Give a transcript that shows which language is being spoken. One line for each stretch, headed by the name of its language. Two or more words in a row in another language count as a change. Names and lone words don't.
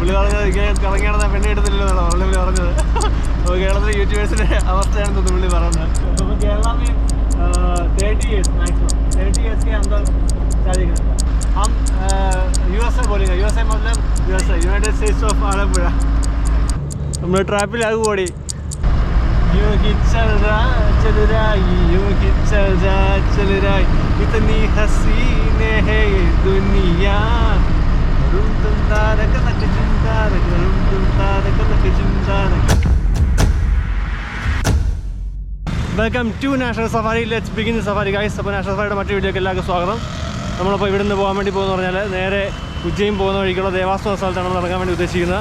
Malayalam: പുള്ളി പറഞ്ഞത് ഇങ്ങനെ കറങ്ങിയാണെന്ന് പെണ്ണി എടുത്തില്ലല്ലോ എന്നാണ് പുള്ളി പറഞ്ഞത്. അപ്പോൾ കേരളത്തിലെ യൂട്യൂബേഴ്സിൻ്റെ അവസ്ഥയാണെന്ന് തോന്നുന്നു പുള്ളി പറഞ്ഞത്.
Hindi: അപ്പോൾ കേരള में 30 years मैक्सिमम 30 years के अंदर शादी करता है. हम USA बोलेंगे. USA मतलब USA यूनाइटेड स्टेट्स ऑफ आलमपुर.
Malayalam: നമ്മൾ ട്രാപ്പിലാകും ഓടി.
Hindi: यूं ही चल रहा यूं ही चल रहा इतनी हसीने है ये दुनिया.
English: welcome to National Safari. let's begin the safari guys.
Malayalam: അപ്പോൾ നാഷണൽ സഫാരിയുടെ മറ്റൊരു വീഡിയോക്ക് എല്ലാവർക്കും സ്വാഗതം. നമ്മളിപ്പോൾ ഇവിടെ നിന്ന് പോകാൻ വേണ്ടി പോകുന്നത് പറഞ്ഞാൽ നേരെ ഉജ്ജയിൻ പോകുന്ന വഴിക്കുള്ള ദേവാസ് എന്ന സ്ഥലത്താണ് നമ്മൾ ഇറങ്ങാൻ വേണ്ടി ഉദ്ദേശിക്കുന്നത്.